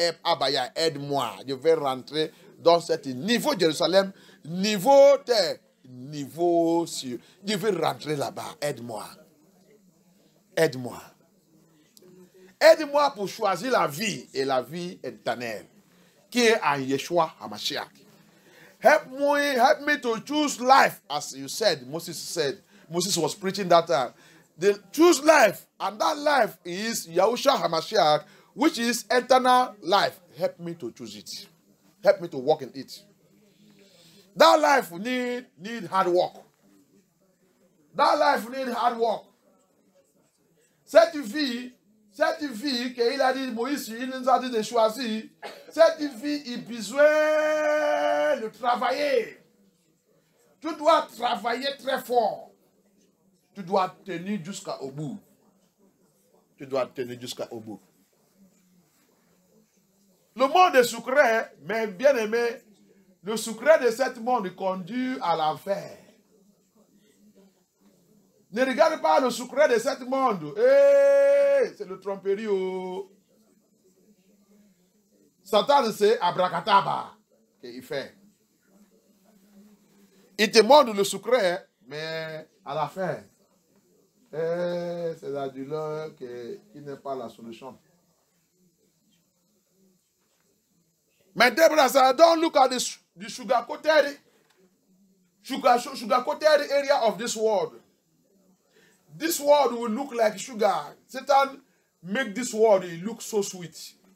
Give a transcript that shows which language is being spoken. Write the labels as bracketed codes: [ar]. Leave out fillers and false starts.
[fr] Abaya, aide-moi. Je vais rentrer dans ce niveau Jérusalem, niveau terre, niveau ciel. Je vais rentrer là-bas. Aide-moi. Aide-moi. Aide-moi pour choisir la vie et la vie éternelle qui est en Yeshua HaMashiach. [en] Help me to choose life, as you said. Moses was preaching that time. They choose life, and that life is Yahushua HaMashiach, which is eternal life. Help me to choose it. Help me to walk in it. That life need hard work. That life need hard work. [fr] Cette vie qu'il a dit, Moïse, il nous a dit de choisir, cette vie, il a besoin de travailler. Tu dois travailler très fort. Tu dois tenir jusqu'au bout. Tu dois tenir jusqu'au bout. Le monde est sucré, mais bien aimé, le sucré de ce monde conduit à l'enfer. Ne regarde pas le sucré de ce monde. C'est le tromperie. Satan, c'est abracadabra qu'il fait. Il te montre le sucré, mais à la fin, c'est la douleur qui n'est pas la solution. [en] Mais Deborah, don't look at the sugar-coated area of this world. This world will look like sugar. Satan make this world look so sweet.